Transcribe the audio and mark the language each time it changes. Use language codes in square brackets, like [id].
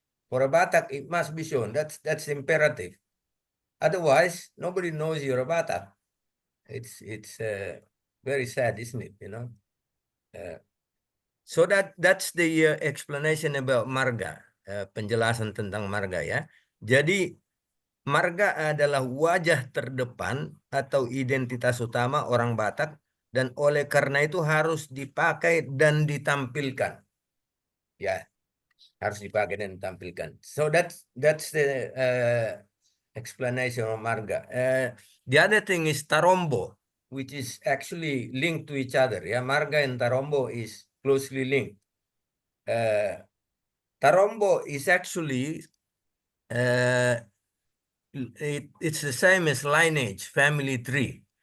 [en] For a Batak, it must be shown. That's imperative. Otherwise, nobody knows you're a Batak. It's very sad, isn't it? So that's the explanation about marga. [id] Penjelasan tentang marga, ya. Jadi marga adalah wajah terdepan atau identitas utama orang Batak, dan oleh karena itu harus dipakai dan ditampilkan. Ya, harus dipakai dan ditampilkan. [en] So that's the explanation of marga. The other thing is tarombo, which is actually linked to each other. Yeah, marga and tarombo is closely linked. Tarombo is actually it's the same as lineage, family tree.